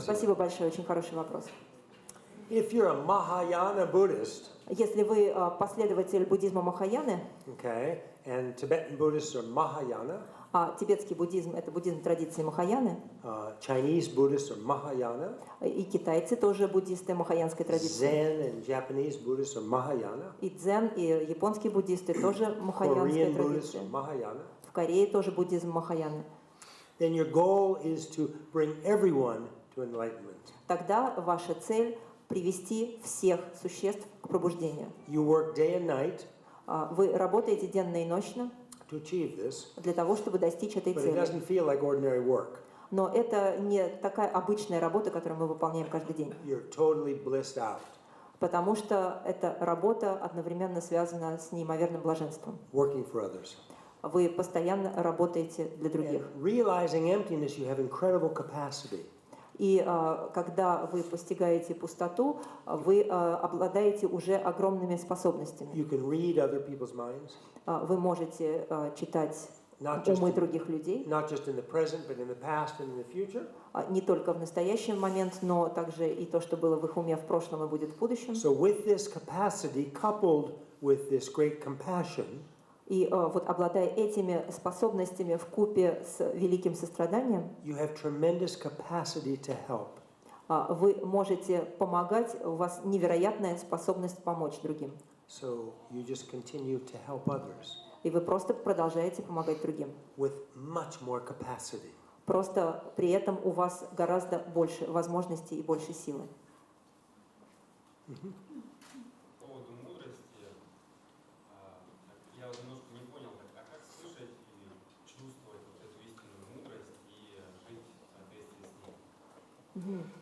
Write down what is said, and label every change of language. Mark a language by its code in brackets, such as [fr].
[ru] Спасибо большое, очень хороший вопрос. [en] If you're a Mahayana Buddhist, [ru] Если вы последователь буддизма Махаяны, [en] okay, and Tibetan Buddhists are Mahayana, [ru] а тибетский буддизм – это буддизм традиции Махаяны, [en] Chinese Buddhists are Mahayana, [ru] и китайцы тоже буддисты махаянской традиции, [en] Zen and Japanese Buddhists are Mahayana, [ru] и дзен, и японские буддисты тоже махаянской [en] Korean Buddhists [ru] традиции, [en] are Mahayana, [ru] в Корее тоже буддизм Махаяны. [en] then your goal is to bring everyone to enlightenment. [ru] Тогда ваша цель – привести всех существ к пробуждению. [en] You work day and night [ru] Вы работаете денно и ночно [en] to achieve this, [ru] для того, чтобы достичь этой [en] but it [ru] цели. [en] doesn't feel like ordinary work. [ru] Но это не такая обычная работа, которую мы выполняем каждый день, [en] You're totally blissed out, [ru] потому что эта работа одновременно связана с неимоверным блаженством. [en] working for others. [ru] Вы постоянно работаете для [en] And [ru] других. [en] realizing emptiness, you have incredible capacity. [ru] И когда вы постигаете пустоту, вы обладаете уже огромными способностями. [en] You can read other people's minds, [ru] Вы можете читать [en] not just [ru] умы других людей, [en] not just in the present, but in the past and in the future. [ru] не только в настоящий момент, но также и то, что было в их уме в прошлом и будет в будущем. [en] So with this capacity coupled with this great compassion, [ru] И вот обладая этими способностями вкупе с великим состраданием, [en] you have tremendous capacity to help. [ru] Вы можете помогать, у вас невероятная способность помочь другим. [en] So you just continue to help others [ru] И вы просто продолжаете помогать другим. [en] with much more capacity. [ru] Просто при этом у вас гораздо больше возможностей и больше силы. По поводу мудрости, я вот немножко не понял, как слышать и чувствовать вот эту истинную мудрость и жить в соответствии с ней.